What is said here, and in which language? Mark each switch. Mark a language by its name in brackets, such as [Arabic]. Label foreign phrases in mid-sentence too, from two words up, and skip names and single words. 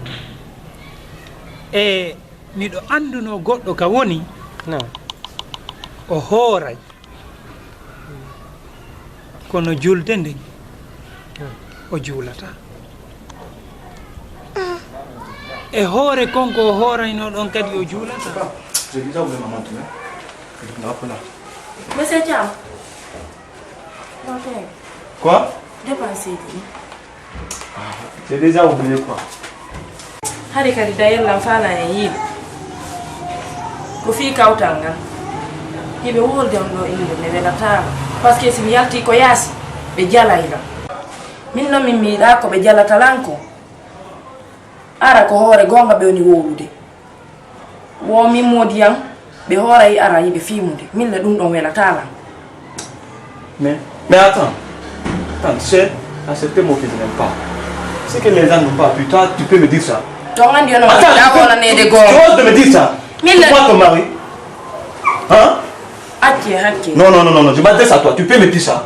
[Fula] e miɗo anduno goɗɗo ka woni non o hooray kono julde nden o juulata e hoore konko o hoorayno ɗon kadi o juulata [French] Monsieur Thiam. Quoi? Dépensez. J'ai déjà oublié quoi? [Fula] Hari kadi dayel fala e yiide ko fi kawtal ngal hiɓe wolde on ɗo inde ɓe welatama [French] par ce que [Fula] somi yalti ko yaasi ɓe jalayla min noon min miiɗa ko ɓe jalatalanko ara ko hoore gonga ɓe woni wowlude wo min modiyam ɓe hoorayi ara yiɓe fimude minne ɗum ɗon welatalam [French] Mais attends, tu sais, accepter mon fils n'aime pas. C'est que les gens n'ont pas pu. Toi, tu peux me dire ça. Tu oses de me dire ça. Pourquoi ton mari? Hein? Non, je m'adresse à toi. Tu peux me dire ça.